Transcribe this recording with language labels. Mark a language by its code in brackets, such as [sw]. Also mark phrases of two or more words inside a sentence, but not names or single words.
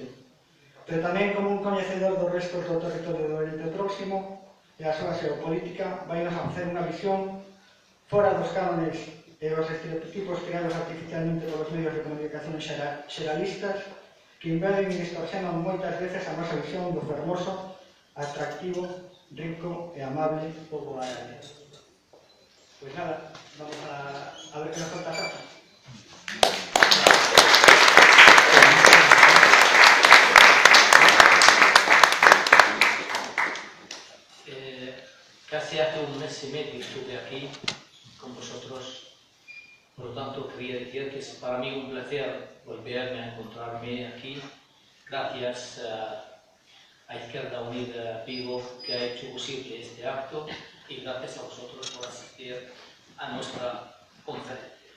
[gl] Pero tamén como un coñecedor dos restos do territorio do Oriente Próximo e a súa xeopolítica vai nos facer unha visión fora dos cánones e os estereotipos creados artificialmente polos medios de comunicación xeralistas que invaden e distorsionan moitas veces a nosa visión do fermoso, atractivo, rico e amable pobo árabe. Pois nada, vamos a ver que nos conta Safa. [es] Casi hace un mes y medio estuve aquí con vosotros, por lo tanto quería decir que es para mí un placer volverme a encontrarme aquí, gracias a Izquierda Unida Vigo, que ha hecho posible este acto, y gracias a vosotros por asistir a nuestra conferencia.